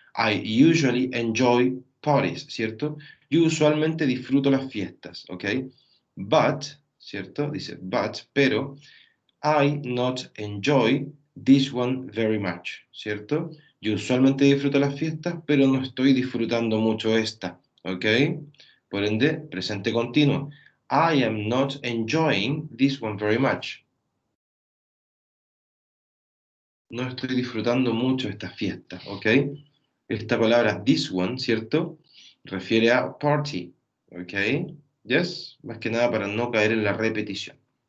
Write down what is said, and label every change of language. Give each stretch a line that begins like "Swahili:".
English: I usually enjoy parties,
Spanish: ¿cierto? Yo usualmente disfruto las fiestas, ¿ok? But, ¿cierto? Dice but, pero
English: I not enjoy this one very much,
Spanish: ¿cierto? Yo usualmente disfruto las fiestas, pero no estoy disfrutando mucho esta, ¿ok? Por ende, presente continuo.
English: I am not enjoying this one very much.
Spanish: No estoy disfrutando mucho esta fiesta, ¿ok? Esta palabra this one, ¿cierto? Refiere a party, ¿ok? Yes, más que nada para no caer en la repetición.